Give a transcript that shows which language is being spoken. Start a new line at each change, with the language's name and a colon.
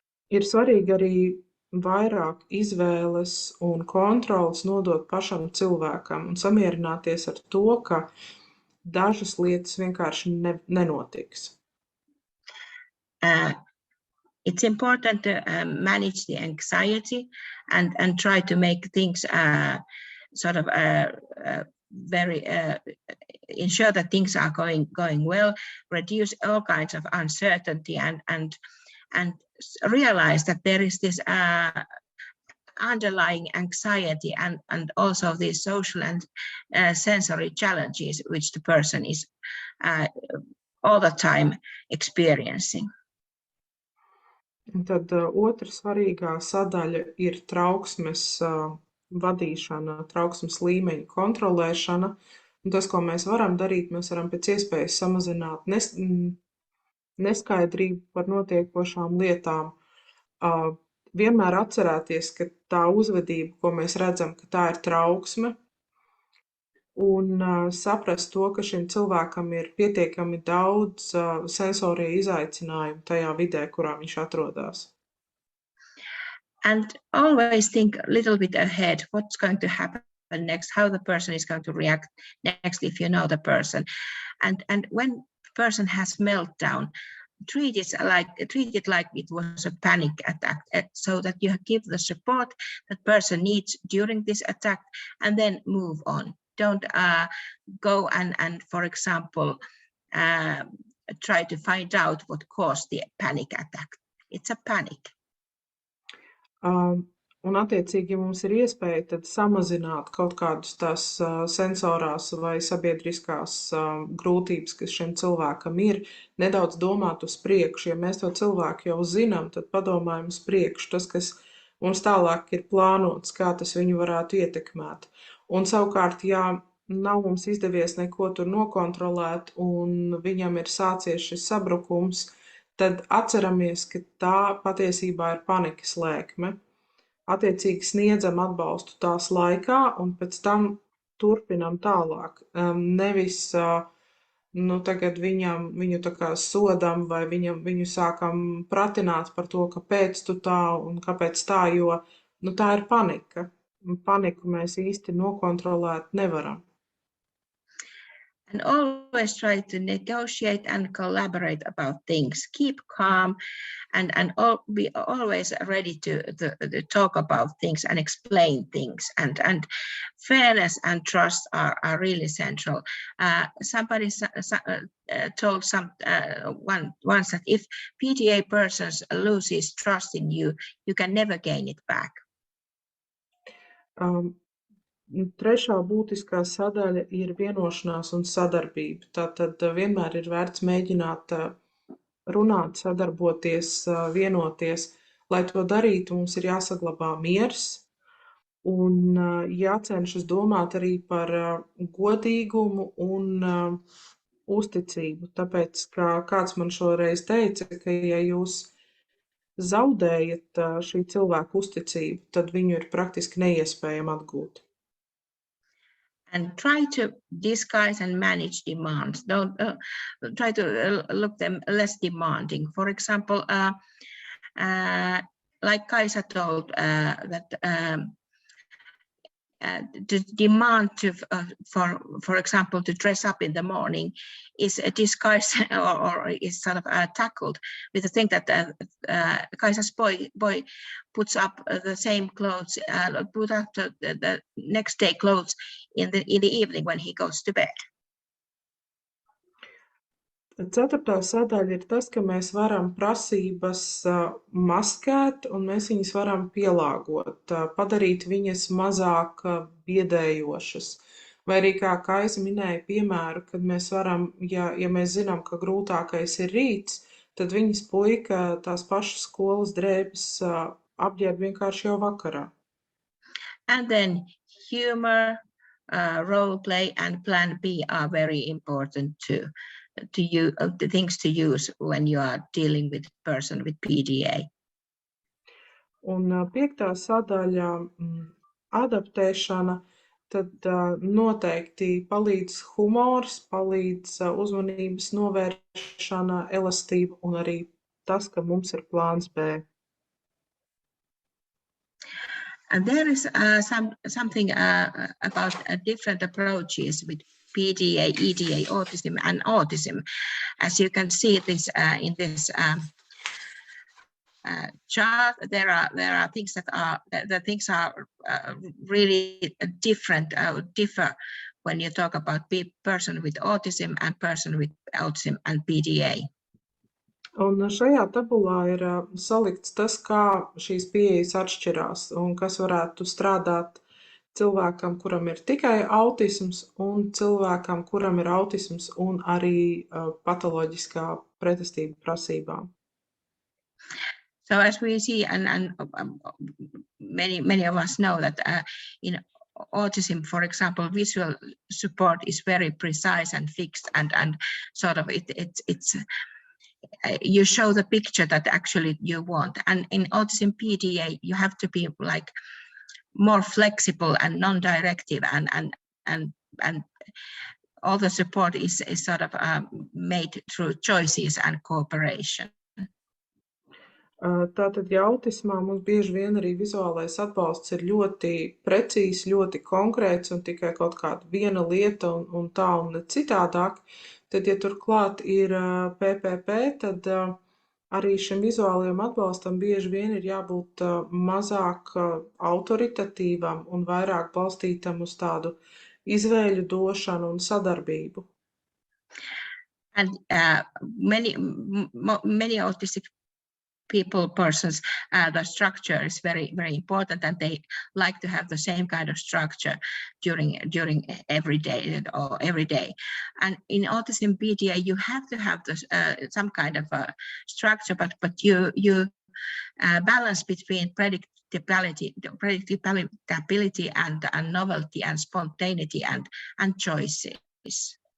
Latvian: Ir svarīgi arī vairāk izvēles un kontrols nodot pašam cilvēkam un samierināties ar to, ka dažas lietas vienkārši nenotiks.
English: It's important to manage the anxiety and try to make things sort of very ensure that things are going well, reduce all kinds of uncertainty and realize that there is this underlying anxiety and also these social and sensory challenges which the person is all the time experiencing.
Latvian: Un tad otra svarīgā sadaļa ir trauksmes vadīšana, trauksmes līmeņa kontrolēšana. Un tas, ko mēs varam darīt, mēs varam pēc iespējas samazināt neskaidrību par notiekošām lietām. Vienmēr atcerēties, ka tā uzvedība, ko mēs redzam, ka tā ir trauksme, un saprast to, ka šim cilvēkam ir pietiekami daudz sensorie izaicinājumu tajā vidē, kurā viņš atrodas.
English: And always think a little bit ahead, what's going to happen next, how the person is going to react next if you know the person. And when the person has meltdown, treat it like it was a panic attack, so that you give the support that person needs during this attack and then move on. Don't go and for example, try to find out what caused the panic attack. It's a panic.
Latvian: Un attiecīgi, ja mums ir iespēja, tad samazināt kaut kādus tās sensorās vai sabiedriskās grūtības, kas šim cilvēkam ir, nedaudz domāt uz priekšu. Ja mēs to cilvēku jau zinām, tad padomājam uz priekšu. Tas, kas mums tālāk ir plānots, kā tas viņu varētu ietekmēt. Un savukārt, ja nav mums izdevies neko tur nokontrolēt un viņam ir sācies šis sabrukums, tad atceramies, ka tā patiesībā ir panikas lēkme. Attiecīgi sniedzam atbalstu tās laikā un pēc tam turpinam tālāk. Nevis tagad viņu tā kā sodam vai viņu sākam pratināt par to, kāpēc tu tā un kāpēc tā, jo tā ir panika. Paniku mēs īsti nokontrolēt nevaram.
English: And always try to negotiate and collaborate about things. Keep calm and be always ready to talk about things and explain things. And fairness and trust are really central. Somebody told once that if PTA persons loses trust in you, you can never gain it back.
Latvian: Trešā būtiskā sadaļa ir vienošanās un sadarbība. Tātad vienmēr ir vērts mēģināt runāt, sadarboties, vienoties. Lai to darītu, mums ir jāsaglabā miers un jācenšas domāt arī par godīgumu un uzticību. Tāpēc, kā kāds man šoreiz teica, ka ja jūs zaudējat šī cilvēka uzticību, tad viņu ir praktiski neiespējami atgūt.
English: And try to disguise and manage demands. Don't try to look them less demanding. For example, like Kaisa told, that the demand to, for example, to dress up in the morning is disguised or is sort of tackled with the thing that Kaisa's boy puts up the same clothes, put up the next day clothes in the evening when he goes to bed.
Latvian: Ceturtā sadaļa ir tas, ka mēs varam prasības maskēt un mēs viņas varam pielāgot, padarīt viņas mazāk biedējošas. Vai arī, kā Kaisa minēja piemēru, kad mēs varam, ja mēs zinām, ka grūtākais ir rīts, tad viņas puika tās pašas skolas drēbes apģērb vienkārši jau vakarā.
English: And then humor, role play and plan B are very important too. The things to use when you are dealing with a person with PDA.
Latvian: Un piektā sadaļa adaptēšana, tad noteikti palīdz humors, palīdz uzmanības novēršana, elastība un arī tas, ka mums ir plāns B.
English: And there is something about different approaches with PDA, EDA, autism, and autism. As you can see this in this chart, there are things that things are really differ when you talk about person with autism and person with autism and PDA.
Latvian: Un šajā tabulā ir salikts tas, kā šīs pieejas atšķirās un kas varētu strādāt cilvēkam, kuram ir tikai autisms un cilvēkam, kuram ir autisms un arī patoloģiskā pretestība prasībām.
English: So as we see, and many of us know that in autism, for example, visual support is very precise and fixed, and sort of it's you show the picture that actually you want. And in autism PDA, you have to be like more flexible and non-directive, and all the support is sort of made through choices and cooperation.
Latvian: Tātad, ja autismā mums bieži vien arī vizuālais atbalsts ir ļoti precīzs, ļoti konkrēts un tikai kaut kāda viena lieta un tā un ne citādāk, tad, ja turklāt ir PPP, tad arī šim vizuālajam atbalstam bieži vien ir jābūt mazāk autoritatīvam un vairāk balstītam uz tādu izvēļu došanu un sadarbību.
English: And many autistic persons, the structure is very, very important, and they like to have the same kind of structure during every day or every day. And in autism PDA, you have to have this, some kind of a structure, but you balance between predictability and novelty and spontaneity and choices.